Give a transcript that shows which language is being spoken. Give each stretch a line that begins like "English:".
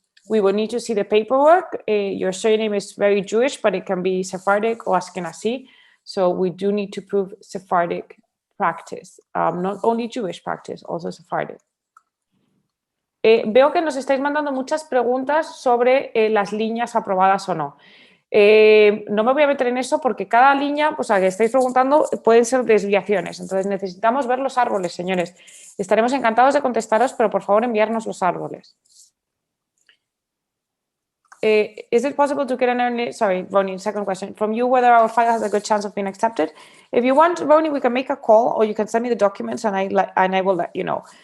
English: We will need to see the paperwork. Your surname is very Jewish, but it can be Sephardic or Ashkenazi. So we do need to prove Sephardic practice, not only Jewish practice, also Sephardic.
Spanish: Veo que nos estáis mandando muchas preguntas sobre las líneas aprobadas o no. No me voy a meter en eso porque cada línea, o sea, que estáis preguntando, pueden ser desviaciones. Entonces necesitamos ver los árboles, señores. Estaremos encantados de contestaros, pero por favor enviarnos los árboles.
English: Is it possible to get an early, sorry, Ronnie, second question, from you whether our file has a good chance of being accepted? If you want, Ronnie, we can make a call or you can send me the documents and I will let you know.